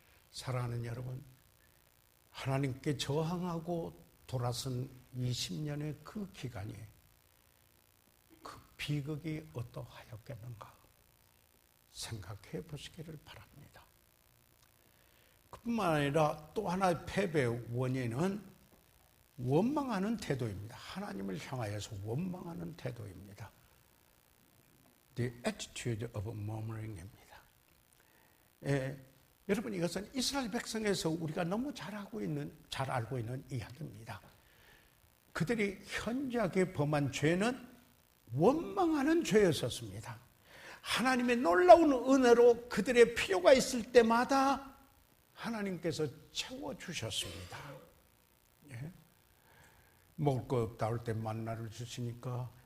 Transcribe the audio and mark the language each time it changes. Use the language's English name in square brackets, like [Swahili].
[Korean] 사랑하는 여러분, 하나님께 저항하고 돌아선 20년의 그 기간이 그 비극이 어떠하였겠는가 생각해 보시기를 바랍니다. 그뿐만 아니라 또 하나의 패배의 원인은 원망하는 태도입니다. 하나님을 향하여서 원망하는 태도입니다. [English] The attitude of murmuring입니다. [Korean] 여러분, 이것은 이스라엘 백성에서 우리가 너무 잘 알고 있는 이야기입니다. 그들이 현저하게 범한 죄는 원망하는 죄였었습니다. 하나님의 놀라운 은혜로 그들의 필요가 있을 때마다 하나님께서 채워주셨습니다. 먹을 거 없다 할 때 만나를 주시니까,